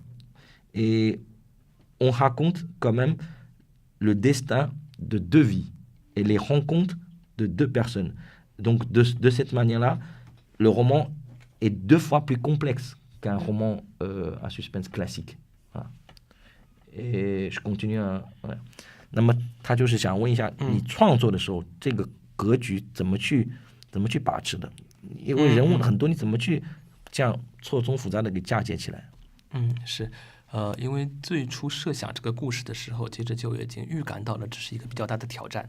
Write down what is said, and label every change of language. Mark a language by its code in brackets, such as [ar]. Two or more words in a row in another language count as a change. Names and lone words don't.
[fr] Et on raconte quand même le destin de 2 vies et les rencontres de 2 personnes. Donc de cette manière-là, le roman est 2 fois plus complexe qu'un roman à suspense classique. Voilà. Et je continue à... Ouais. [zh] 那么他就是想问一下，你创作的时候，这个格局怎么去把持的？因为人物很多，你怎么去这样错综复杂的给嫁接起来？是。因为最初设想这个故事的时候，其实就已经预感到了这是一个比较大的挑战。